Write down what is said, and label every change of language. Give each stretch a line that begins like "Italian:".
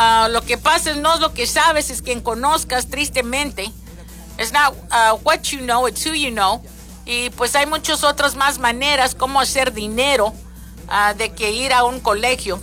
Spanish: Lo que pasa no es lo que sabes, es quien conozcas, tristemente.
English: It's not what you know, it's who you know.
Spanish: Y pues hay muchas otras más maneras como hacer dinero de que ir a un colegio.